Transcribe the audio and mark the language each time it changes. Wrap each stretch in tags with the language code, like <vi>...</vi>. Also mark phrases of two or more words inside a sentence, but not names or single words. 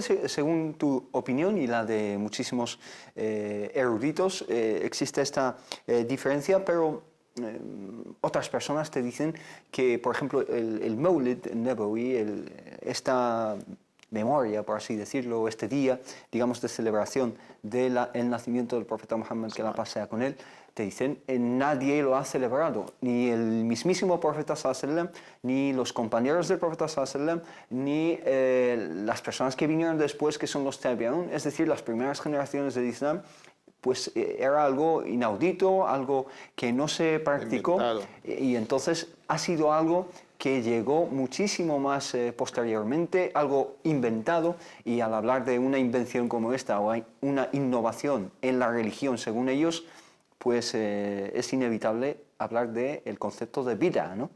<es>Según tu opinión y la de muchísimos eruditos, existe esta diferencia, pero otras personas te dicen que, por ejemplo, el</es> <ar>المولد النبوي,</ar> <es>esta memoria, por así decirlo, este día, digamos, de celebración del nacimiento del profeta Muhammad, que la paz sea con él, te dicen, nadie lo ha celebrado, ni el mismísimo profeta</es> <ar>صلى الله عليه وسلم,</ar> <es>ni los compañeros del profeta</es> <ar>صلى الله عليه وسلم,</ar> <es>ni las personas que vinieron después, que son los tabi'un, es decir, las primeras generaciones del Islam, pues era algo inaudito, algo que no se practicó, y entonces ha sido algo que llegó muchísimo más posteriormente, algo inventado, y al hablar de una invención como esta, o una innovación en la religión según ellos, pues es inevitable hablar del concepto de bid'a, ¿no?</es>